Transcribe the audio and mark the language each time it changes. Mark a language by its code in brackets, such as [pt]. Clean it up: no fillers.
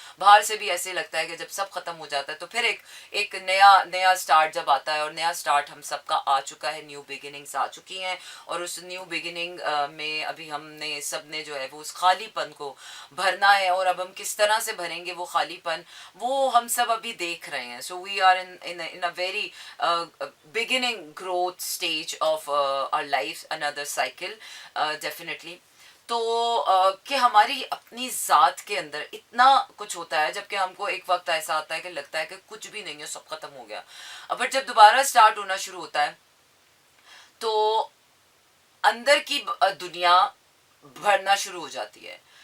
[ur] باہر سے بھی ایسے لگتا ہے کہ جب سب ختم ہو جاتا ہے تو پھر ایک نیا اسٹارٹ جب آتا ہے، اور نیا اسٹارٹ ہم سب کا آ چکا ہے، نیو بگننگس آ چکی ہیں. اور اس نیو بگننگ میں ابھی ہم نے سب نے جو ہے وہ اس خالی پن کو بھرنا ہے، اور اب ہم کس طرح سے بھریں گے وہ خالی پن وہ ہم سب ابھی دیکھ رہے ہیں. [en] So we are in a very beginning growth stage of our life, another cycle, definitely. [ur] تو کہ ہماری اپنی ذات کے اندر اتنا کچھ ہوتا ہے، جبکہ ہم کو ایک وقت ایسا آتا ہے کہ لگتا ہے کہ کچھ بھی نہیں ہے، سب ختم ہو گیا. بٹ جب دوبارہ اسٹارٹ ہونا شروع ہوتا ہے تو اندر کی دنیا بھرنا شروع ہو جاتی ہے.